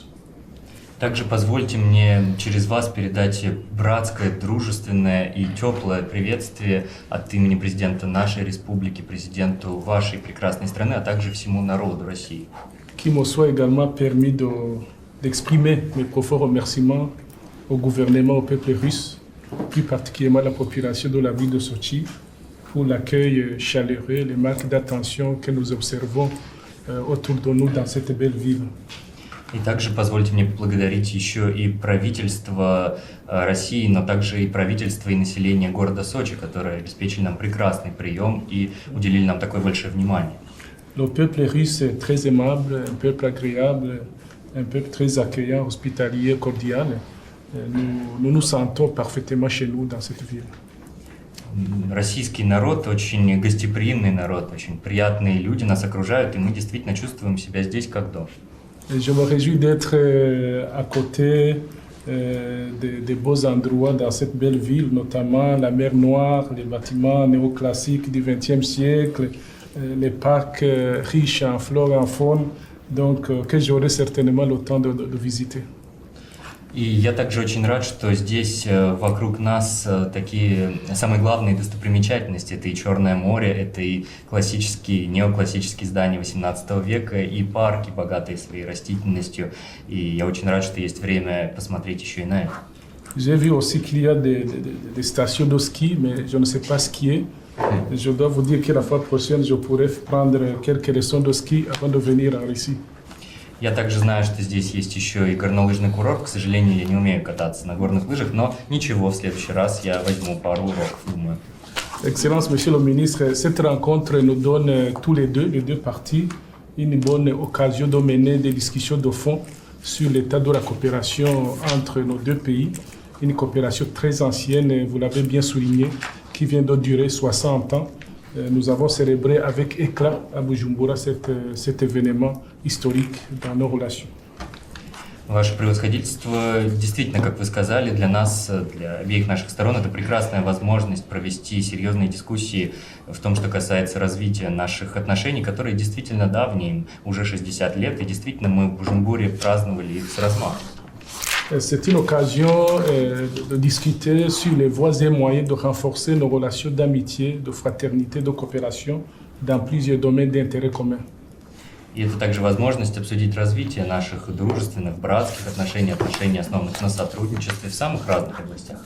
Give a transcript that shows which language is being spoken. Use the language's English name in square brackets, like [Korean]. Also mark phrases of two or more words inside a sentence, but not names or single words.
[Russian] Также позвольте мне через вас передать братское, дружественное и теплое приветствие от имени президента нашей республики, президенту вашей прекрасной страны, а также всему народу России. [French] Qui me soit également permis d'exprimer mes profonds remerciements au gouvernement, au peuple russe, plus particulièrement à la population de la ville de Sochi, pour l'accueil chaleureux, les marques d'attention que nous observons autour de nous dans cette belle ville. [Russian] И также позвольте мне поблагодарить еще и правительство России, но также и правительство и население города Сочи, которые обеспечили нам прекрасный прием и уделили нам такое большое внимание. [French] Le peuple russe est très aimable, un peuple agréable, un peuple très accueillant, hospitalier, cordial. Nous nous sentons parfaitement chez nous dans cette ville. [Russian] Российский народ очень гостеприимный народ, очень приятные люди нас окружают, и мы действительно чувствуем себя здесь как дома. [French] Et je me réjouis d'être à côté des beaux endroits dans cette belle ville, notamment la mer Noire, les bâtiments néoclassiques du XXe siècle, les parcs riches en flore et en faune, donc que j'aurai certainement le temps de visiter. [Russian] И я также очень рад, что здесь вокруг нас такие самые главные достопримечательности. Это и Черное море, это и классические, неоклассические здания XVIII века, и парки, богатые своей растительностью. И я очень рад, что есть время посмотреть еще и на это. [French] J'ai vu aussi qu'il y a des stations de ski, mais je ne sais pas skier. Je dois vous dire que la fois prochaine, je pourrais prendre quelques leçons de ski avant de venir en Russie. [Russian] Я также знаю, что здесь есть еще и горнолыжный курорт. К сожалению, я не умею кататься на горных лыжах, но ничего, в следующий раз я возьму пару уроков, думаю. [French] Excellence, Monsieur le Ministre, cette rencontre nous donne tous les deux parties, une bonne occasion de mener des discussions de fond sur l'état de la coopération entre nos deux pays. Une coopération très ancienne, vous l'avez bien souligné, qui vient de durer 60 ans. Nous avons célébré avec éclat à Bujumbura cet événement historique dans nos relations. [Russian] Ваше превосходительство, действительно, как вы сказали, для нас, для обеих наших сторон, это прекрасная возможность провести серьезные дискуссии в том, что касается развития наших отношений, которые действительно давние, им уже 60 лет, и действительно мы в Бужумбуре праздновали их с размахом. [French] C'est une occasion de discuter sur les voies et moyens de renforcer nos relations d'amitié, de fraternité, de coopération dans plusieurs domaines d'intérêt commun. [Russian] И это также возможность обсудить развитие наших дружественных, братских отношений, отношений, основанных на сотрудничестве в самых разных областях.